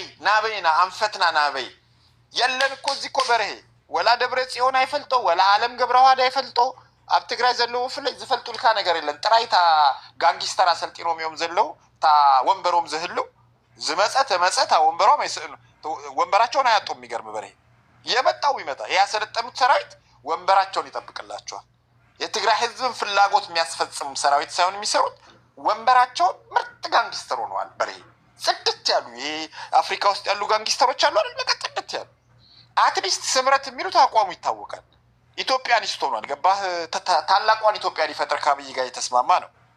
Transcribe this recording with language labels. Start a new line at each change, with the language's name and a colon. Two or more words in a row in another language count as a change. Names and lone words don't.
Tigrinya: ናበይና አንፈትና ናበይ የለን እኮ እዚ እኮ በረሄ ወላ ደብረ ጽዮን አይፈልጦ ወላ ዓለም ገብረዋዳ አይፈልጦ ኣብ ትግራይ ዘለው ፍለይ ዝፈልጡልካ ነገር የለን ጥራይታ ጋንጊስተር አሰልጢኖም ዘለው ታ ወንበሮም ዘህሉ ዝመጸተ ወንበሮም አይስሉ
Amharic: ወንበራቸውን አያጡም የሚገርም በረሄ የመጣው ይመጣ ያሰለጠኑት ሰራዊት ወንበራቸውን ይጠብቅላቸዋል የትግራይ ህዝብን ፍላጎት የሚያስፈጽም ሰራዊት ሳይሆን የሚሰሩት ወንበራቸውን ምርጥ ጋንጊስተር ሆነዋል በረሄ ጽድት ያሉ ይሄ አፍሪካ ውስጥ ያሉ ጋንጊስተሮች አሉ አይደል ለቀጥት ያሉ አትሊስት ስምረት የሚሉት አቋሙ ይታወቃል ኢትዮጵያኒስት ሆኗል ገባህ ታላቋን ኢትዮጵያን ይፈጥር ካብይ ጋር የተስማማ ነው